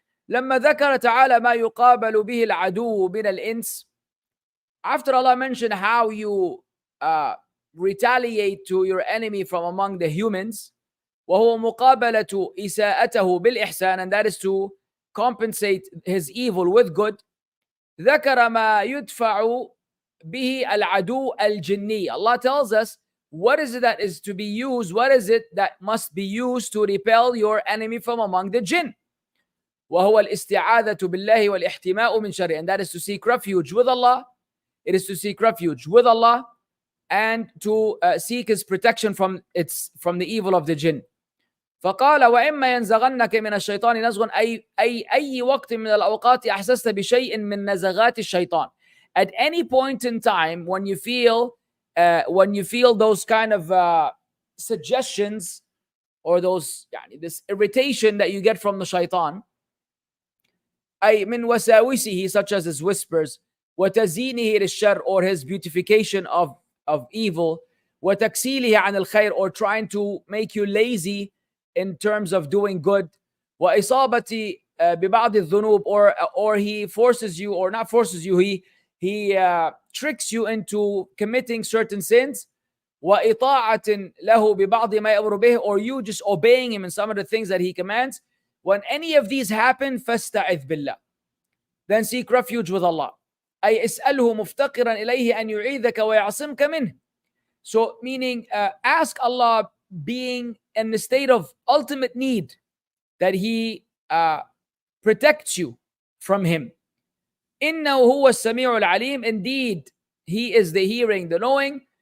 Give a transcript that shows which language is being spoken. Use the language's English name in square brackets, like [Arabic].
[Arabic] لما ذكر تعالى ما يقابل به العدو من الإنس, [English] after Allah mentioned how you retaliate to your enemy from among the humans, [Arabic] وهو مقابلة إساءته بالإحسان, [English] and that is to compensate his evil with good. [Arabic] ذكر ما يدفع به العدو الجني. [English] Allah tells us what is it that is to be used, what is it that must be used to repel your enemy from among the jinn. [Arabic] وهو الاستعاذة بالله والاحتماء من شره, [English] and that is to seek refuge with Allah. It is to seek refuge with Allah and to seek His protection from the evil of the jinn. [Arabic] فقال وإما ينزغنك من الشيطان نزغ, أي وقت من الأوقات أحسست بشيء من نزغات الشيطان. [English] At any point in time when you feel those kind of suggestions or those this irritation that you get from the shaitan, [Arabic] أي من وساوسه, [English] such as his whispers, [Arabic] وتزيينه للشر, [English] or his beautification of evil, [Arabic] وتكسيله عن الخير, [English] or trying to make you lazy in terms of doing good, [Arabic] وإصابة ببعض الذنوب, [English] or he forces you, or not forces you, he tricks you into committing certain sins, [Arabic] وإطاعة له ببعض ما يأمر به, [English] or you just obeying him in some of the things that he commands. When any of these happen, [Arabic] فاستعذ بالله, [English] then seek refuge with Allah. [Arabic] أي اسأله مفتقرا إليه أن يعيذك ويعصمك منه. [English] So meaning ask Allah, being in the state of ultimate need, that He protects you from him. [Arabic] إنه هو السميع العليم, [English] indeed He is the hearing, the knowing.